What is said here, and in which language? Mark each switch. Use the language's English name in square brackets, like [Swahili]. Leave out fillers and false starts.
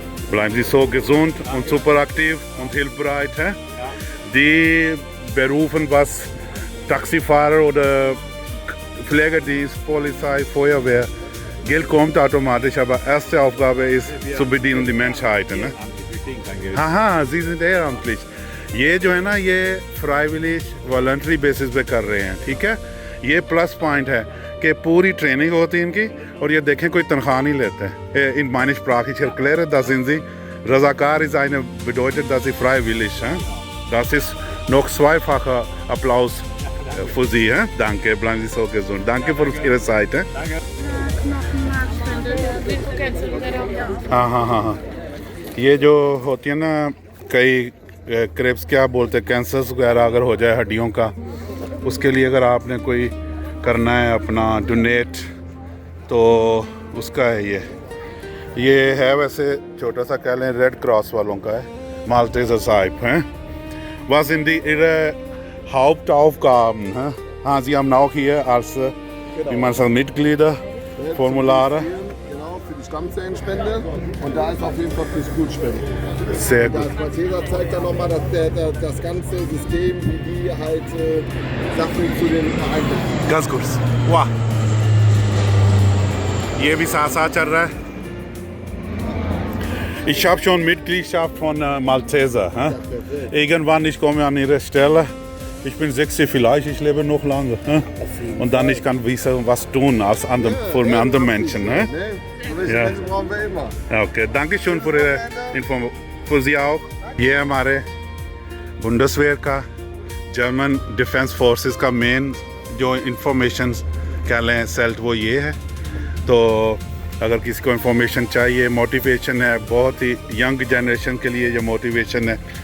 [German] bleiben Sie so gesund und super aktiv und hilfsbereit. Hä? Die Berufen, was Taxifahrer oder Pflegedienst, Polizei, Feuerwehr, Geld kommt automatisch, aber erste Aufgabe ist zu bedienen die Menschheit. Ne? Wir kriegen kein Geld. हाँ, Sie sind ehrenamtlich. [Hindi] ये जो है ना, ये फ्राइविली voluntary basis पे कर रहे हैं, ठीक है। ये प्लस पॉइंट है कि पूरी ट्रेनिंग होती है इनकी, और ये देखें कोई तनख्वाह नहीं लेते। [German] In meine Sprache ich erkläre, da sind Sie. Razakar ist eine bedeutet, dass Sie freiwillig. Das ist noch zweifacher Applaus für Sie. Danke, bleiben Sie so gesund. Danke für Ihre Zeit. [Hindi] हाँ हाँ हाँ हाँ, ये जो होती है ना, कई क्रेब्स क्या बोलते हैं, कैंसर्स वगैरह अगर हो जाए हड्डियों का, उसके लिए अगर आपने कोई करना है अपना डोनेट, तो उसका है ये है। वैसे छोटा सा कह लें, रेड क्रॉस वालों का है, Malteser Saib. [German] Was sind Ihre Hauptaufgaben? Ah, Sie haben auch hier als, wie man sagt, Mitglieder, Formulare. Genau, für die Stammzellenspende und da ist auf jeden Fall fürs Blutspenden. Sehr Das gut. Malteser zeigt dann nochmal das ganze System, wie die halt Sachen zu den Vereinen bringen. ganz kurz. [Hindi] वाह ये भी साथ साथ चल रहा है. [German] Ich habe schon Mitgliedschaft von Malteser. Irgendwann ich komme an ihre Stelle. Ich bin 60 vielleicht, ich lebe noch lange. Und dann ich kann was tun als für andere Menschen. Ne? So Ja. Menschen brauchen wir immer. [English] okay thank you for inform [Hindi] for जी आओ ये हमारे बुंडसवेयर का German defence forces का main जो information कह लें sailed वो ये है. तो अगर किसी को इंफॉर्मेशन चाहिए मोटिवेशन है बहुत ही यंग जनरेशन के लिए ये मोटिवेशन है.